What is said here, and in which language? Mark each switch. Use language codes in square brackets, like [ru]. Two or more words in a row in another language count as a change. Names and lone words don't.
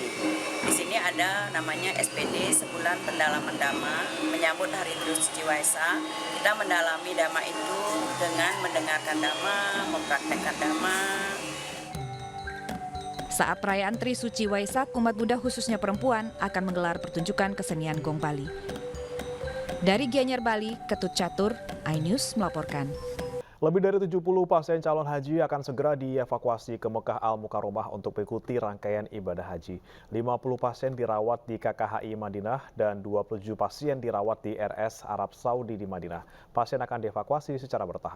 [id] Di sini ada namanya SPD, Sebulan Pendalaman Dhamma, menyambut Hari Trisuci Waisak. Kita mendalami Dhamma itu dengan mendengarkan Dhamma, mempraktekkan Dhamma. Saat perayaan Trisuci Waisak, umat Buddha khususnya perempuan akan menggelar pertunjukan kesenian Gong Bali. Dari Gianyar Bali, Ketut Catur, iNews melaporkan. Lebih dari 70 pasien calon haji akan segera dievakuasi ke Mekah Al-Mukarromah untuk mengikuti rangkaian ibadah haji. 50 pasien dirawat di KKHI Madinah dan 27 pasien dirawat di RS Arab Saudi di Madinah. Pasien akan dievakuasi secara bertahap.